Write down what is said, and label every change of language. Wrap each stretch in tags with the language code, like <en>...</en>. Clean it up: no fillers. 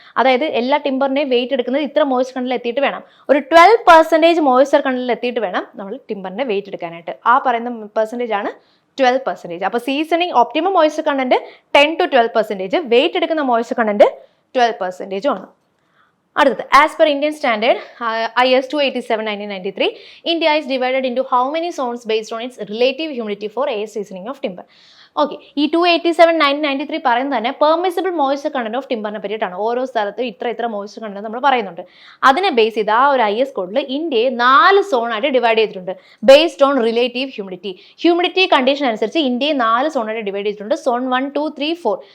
<ml>അതായത് എല്ലാ ടിമ്പറിന്റെയും വെയിറ്റ് എടുക്കുന്നത് ഇത്ര മോയ്സ്ചർ കണ്ടന്റിൽ എത്തിയിട്ട് വേണം. ഒരു 12% മോയ്സ്ചർ കണ്ടന്റിൽ എത്തിയിട്ട് വേണം നമ്മൾ ടിമ്പറിന്റെ വെയിറ്റ് എടുക്കാനായിട്ട്. ആ പറയുന്ന പെർസെൻറ്റേജ് ആണ് 12%. അപ്പോൾ seasoning optimum moisture content 10 to 12%, wait എടുക്കുന്ന മോയ്സ്ചർ കണ്ടന്റ് 12% ആണ്. അടുത്തത്</ml> <en>As per Indian standard IS 287/1993 India is divided into how many zones based on its relative humidity for air seasoning of timber.</en> <ml>Okay, ഈ 287/1993 പറയുന്നത് തന്നെ</ml> <en>permissible moisture content of ടിമ്പറിനെ</en> <ml>പറ്റിയിട്ടാണ്. ഓരോ സ്ഥലത്തും ഇത്ര മോയ്സ്ചർ കണ്ടന്റ് നമ്മൾ പറയുന്നുണ്ട്. അതിനെ ബേസ് ചെയ്ത് ആ ഒരു IS കോഡിൽ ഇന്ത്യയെ 4 സോണായിട്ട് ഡിവൈഡ് ചെയ്തിട്ടുണ്ട്</ml> <en>Based on relative humidity.</en> <ml>Humidity condition അനുസരിച്ച് ഇന്ത്യയെ 4 സോണായിട്ട് ഡിവൈഡ് ചെയ്തിട്ടുണ്ട്. സോൺ 1, 2, 3, 4.</ml>